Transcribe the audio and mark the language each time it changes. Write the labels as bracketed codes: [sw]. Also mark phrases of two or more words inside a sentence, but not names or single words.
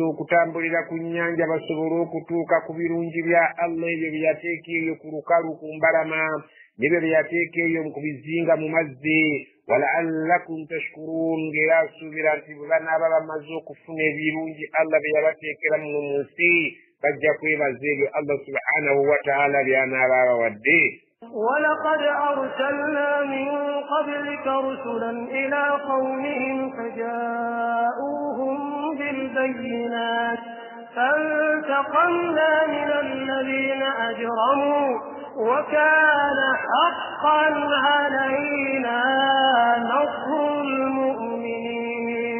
[lg] okutambulira ku nnyanja basobole okutuuka ku birungi bya Allah ebyo bye yateeka eyo ku lukalu ku mbalama n'ebyo bye yateeka eyo ku bizinga mu mazzi [ar] ولعلكم تشكرون [lg] ng'era asuubira nti bwe banaaba bamaze okufuna ebirungi Allah bye yabateekera muno mu nsi bajja kwebaza ebyo Allah [ar] سبحانه وتعالى [lg] by'anaaba abawadde. [ar] ولقد أرسلنا من قبلك رسلا إلى قومهم فجاءوهم بالبينات فانتقمنا من الذين أجرموا وكان حقا علينا نصر المؤمنين.